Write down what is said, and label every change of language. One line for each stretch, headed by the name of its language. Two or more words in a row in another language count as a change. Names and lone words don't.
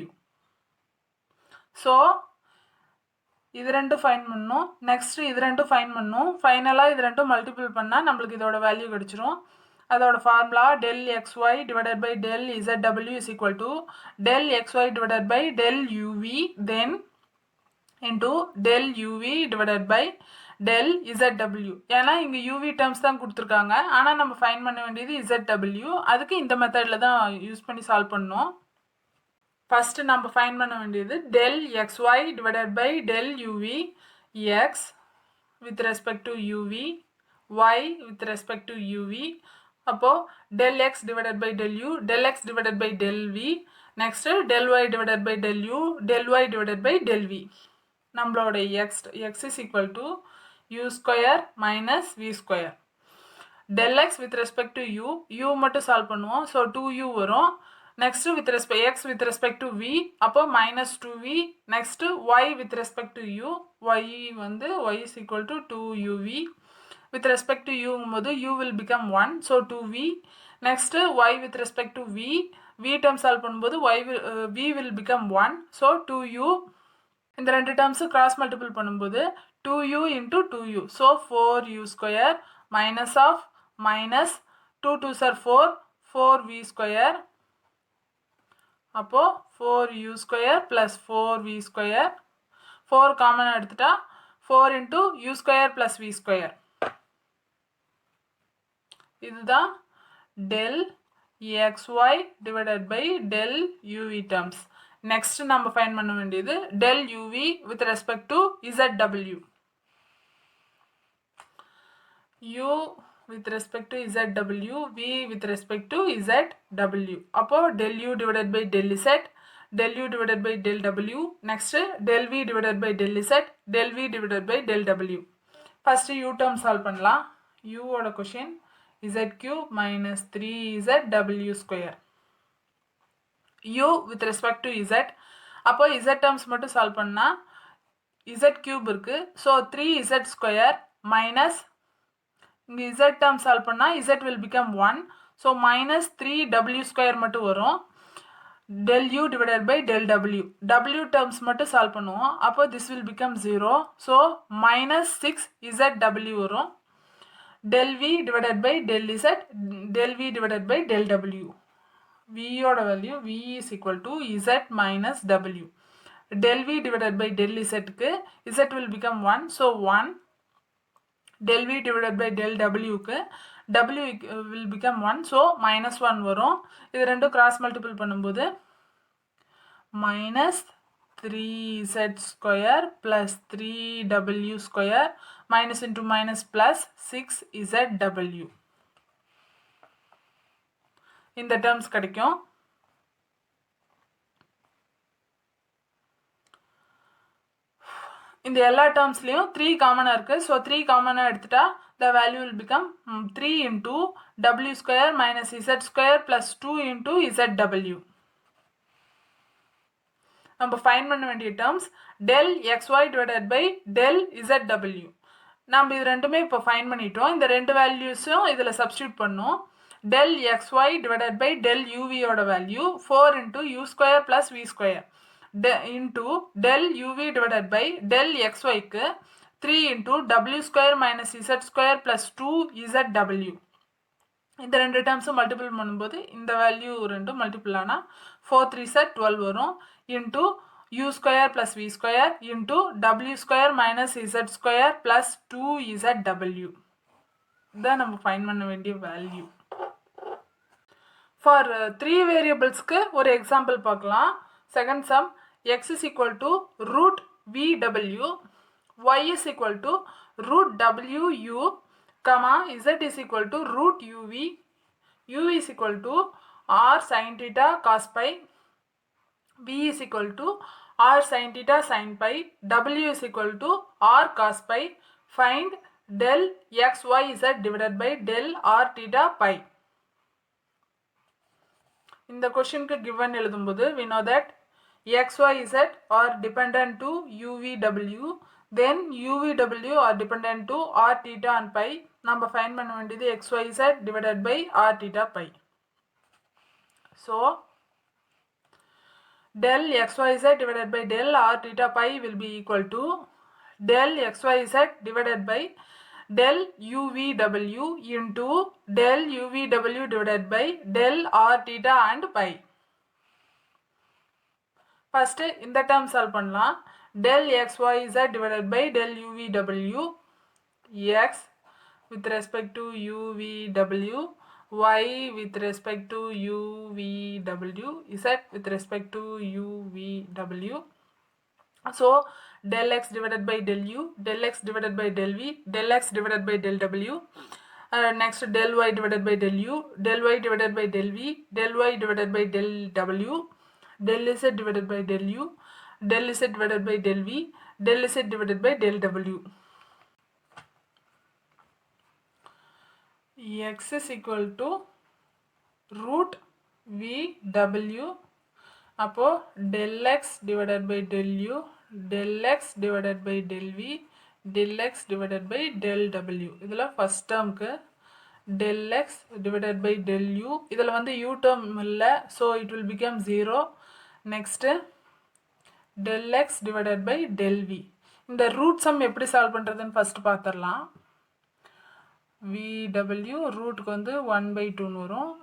Tamil: ஸோ இது ரெண்டும் ஃபைன் பண்ணணும், நெக்ஸ்ட் இது ரெண்டும் ஃபைன் பண்ணணும், ஃபைனலாக இது ரெண்டும் மல்டிபிள் பண்ணால் நம்மளுக்கு இதோட வேல்யூ கிடச்சிரும். அதோட ஃபார்முலா
English: del xy divided by del zw is equal to del xy divided by del uv then into del uv divided by del zw.
Tamil: ஏன்னா இங்கே uv டேர்ம்ஸ் தான் கொடுத்துருக்காங்க, ஆனால் நம்ம ஃபைன் பண்ண வேண்டியது zw. அதுக்கு இந்த மெத்தடில் தான் யூஸ் பண்ணி சால்வ் பண்ணோம். ஃபஸ்ட்டு நம்ம ஃபைன் பண்ண வேண்டியது
English: del xy divided by del uv, x with respect to uv, y with respect to uv. அப்போது del x divided by del u, del x divided by del v, நெக்ஸ்ட்டு del y divided by del u, del y divided by del v. நம்மளோட x is equal to u square minus v square. del x with respect to u
Tamil: மட்டும் சால்வ் பண்ணுவோம்.
English: ஸோ 2u வரும். நெக்ஸ்ட்டு x with respect to v, அப்போ minus 2v. நெக்ஸ்ட்டு y with respect to u, y is equal to 2uv. with respect to u போது u will become 1, so 2v. next y with respect to v term solve பண்ணும்போது v will become 1, so 2u.
Tamil: இந்த ரெண்டு டேர்ம்ஸ்
English: cross multiple பண்ணும்போது 2u into 2u, so 4u square minus of minus 2 2s are 4, 4v square அப்போது 4u square plus 4v square, 4 காமன் எடுத்துட்டா 4 into u square plus v square. இதுதான் del xy divided by del uv terms.
Tamil: நெக்ஸ்ட் நம்ம ஃபைண்ட் பண்ண வேண்டியது
English: del uv with respect to zw. u with respect to zw, v with respect to zw. அப்போ del u divided by del z, del u divided by del w. Next del v divided by del z, del v divided by del w. First u term solve பண்ணலாம். u ஓட question z cube minus 3zw square. u with respect to z,
Tamil: அப்போ z terms மட்டும் solve பண்ணா z cube இருக்கு.
English: So 3z square minus இங்கே z term solve பண்ணா z will become 1. So minus 3w square
Tamil: மட்டும் வரும்.
English: del u divided by del w.
Tamil: w terms மட்டும் solve பண்ணுவோம். அப்போ
English: this will become 0. So minus 6zw வரும். del v divided by del z, del v divided by del w. v ஓட value v is equal to z minus w. del v divided by del z க்கு z will become 1. So 1. del v divided by del w க்கு w will become 1. So minus 1 வரும்.
Tamil: இது ரெண்டும்
English: cross multiple பண்ணும்போது minus 3z square plus 3w square minus into minus plus 6zw.
Tamil: இந்த terms கிடைக்கும். இந்த எல்லா டேர்ம்ஸ்லையும் 3 காமனாக இருக்குது.
English: ஸோ
Tamil: 3 காமனாக எடுத்துட்டா
English: the value will become 3 into w square minus z square plus 2 into zw.
Tamil: நம்ம ஃபைண்ட் பண்ண வேண்டிய டேர்ம்ஸ்
English: del xy divided by del zw.
Tamil: நம்ம இது ரெண்டுமே இப்போ ஃபைண்ட் பண்ணிட்டோம். இந்த ரெண்டு வேல்யூஸும் இதில் சப்ஸ்டியூட் பண்ணோம்.
English: del xy divided by del uv ஓட வேல்யூ 4 into u square plus v square. into del uv divided by del xy க்கு 3 into w square minus z square plus 2zw.
Tamil: இந்த ரெண்டு டேர்ம்ஸும் மல்டிபிள் பண்ணும்போது இந்த வேல்யூ ரெண்டும் மல்டிபிள் ஆனால் 4 3 12 வரும்.
English: into u square plus v square into w square minus z square plus 2zw.
Tamil: இதான் நம்ம ஃபைண்ட் பண்ண வேண்டிய வேல்யூ. ஃபார் 3 வேரியபிள்ஸ்க்கு ஒரு எக்ஸாம்பிள் பார்க்கலாம்.
English: second sum x is equal to root vw, y is equal to root wu, comma z is equal to root uv, u is equal to r sin theta cos pi, v is equal to r sin theta sin pi, w is equal to r cos pi. Find del x y z divided by del r theta pi.
Tamil: இந்த கொஸ்டினுக்கு given எழுதும்போது
English: we know that x, y, z are dependent to u, v, w. Then u, v, w are dependent to r, theta and pi.
Tamil: நம்ம find பண்ண வேண்டியது
English: x, y, z divided by r, theta, pi. So, del x, y, z divided by del r, theta, pi will be equal to del x, y, z divided by del u, v, w into del u, v, w divided by del r, theta and pi. First இந்த term solve பண்ணலாம். del xyz divided by del uvw, x with respect to uvw, y with respect to uvw, z with respect to uvw. So del x divided by del u, del x divided by del v, del x divided by del w. Next del y divided by del u, del y divided by del v, del y divided by del w, del z divided by del u, del z divided by del v, del z divided by del w. X is equal to root vw. அப்போ del x divided by del u, del x divided by del v, del x divided by del w. இதில் first termக்கு del x divided by del u.
Tamil: இதில் வந்து u term இல்லை,
English: so it will become 0. Next del x divided by del v.
Tamil: இந்த root sum எப்படி சால்வ் பண்ணுறதுன்னு ஃபஸ்ட் பார்த்துடலாம். vw ரூட்டுக்கு வந்து 1/2 வரும்.